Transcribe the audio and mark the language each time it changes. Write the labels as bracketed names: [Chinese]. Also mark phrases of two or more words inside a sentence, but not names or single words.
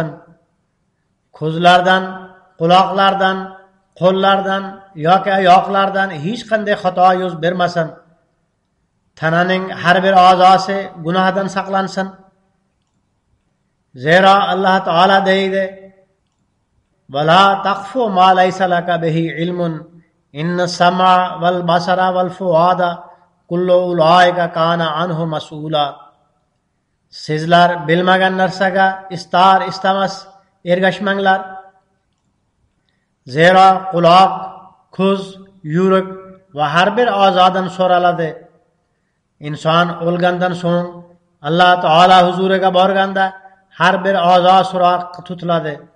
[Uzbek] Ko'zlardan, quloqlardan, qo'llardan yoki oyoqlardan hech qanday xato yuz bermasin. Tananing har bir a'zosi gunohdan saqlansin. Zero Alloh taolo deydi: [Arabic] "ولا تقف ما ليس لك به علم إن السمع والبصر والفؤاد كل أولئك كان عنه مسؤولا." [Uzbek] Sizlar bilmagan narsaga istar istamas ergashmanglar. Zero quloq, ko'z, yurak va har bir a'zodan so'raladi. Inson o'lgandan so'ng Alloh taolo huzuriga borganda har bir a'zo so'roq tutiladi.